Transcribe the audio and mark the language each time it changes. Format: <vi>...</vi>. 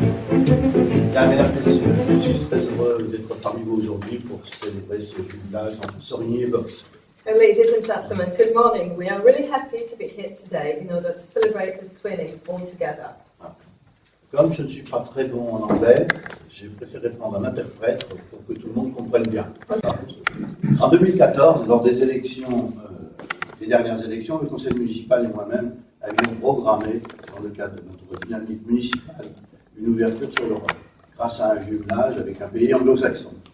<fr>Mesdames, Messieurs, je suis très heureux d'être parmi vous aujourd'hui pour célébrer ce jubilage entre Sorigny et Box.</fr> <en>Ladies and gentlemen, good morning. We are really happy to be here today in order to celebrate this twinning all together.</en> <fr>Comme je ne suis pas très bon en anglais, j'ai préféré prendre un interprète pour que tout le monde comprenne bien. En 2014, lors des élections, les dernières élections, le conseil municipal et moi-même avions programmé, dans le cadre de notre dynamique municipale, une ouverture sur l'Europe, grâce à un jumelage avec un pays anglo-saxon.</fr>